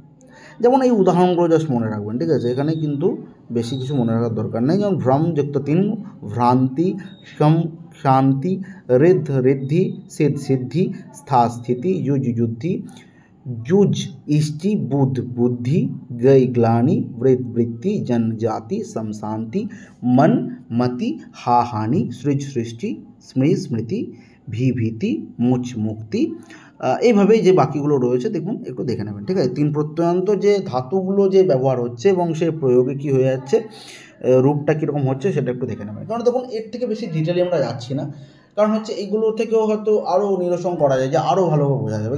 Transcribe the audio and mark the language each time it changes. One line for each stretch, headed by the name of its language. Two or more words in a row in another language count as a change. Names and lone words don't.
Bangla: যেমন এই উদাহরণগুলো জাস্ট মনে রাখবেন। ঠিক আছে, এখানে কিন্তু বেশি কিছু মনে রাখার দরকার নেই। যেমন
Sanskrit: ভ্রম যুক্ত 3, ভ্রান্তি, সম শান্তি, ঋদ্ধ ঋদ্ধি, সিদ্ধ সিদ্ধি, স্থা স্থিতি, যুজ যুদ্ধি, যুজ ইষ্টি, বুধ বুদ্ধি, গৈ গ্লানি, वृद्ध वृत्ति, जन जाति, शमशांति, मन मति, हा हानि, सृज सृष्टि, स्मृ स्मृति, ভি ভীতি, মুচ মুক্তি।
Bangla: এইভাবেই যে বাকিগুলো রয়েছে দেখুন, একটু দেখে নেবেন। ঠিক আছে, 3 প্রত্যয়ান্ত যে ধাতুগুলো যে ব্যবহার হচ্ছে এবং সে প্রয়োগে কী হয়ে যাচ্ছে, রূপটা কীরকম হচ্ছে সেটা একটু দেখে নেবেন। কারণ দেখুন এর থেকে বেশি ডিটেলে আমরা যাচ্ছি না, কারণ হচ্ছে এইগুলো থেকেও হয়তো আরও নিরসন করা যায়, যে আরও ভালোভাবে বোঝা যাবে।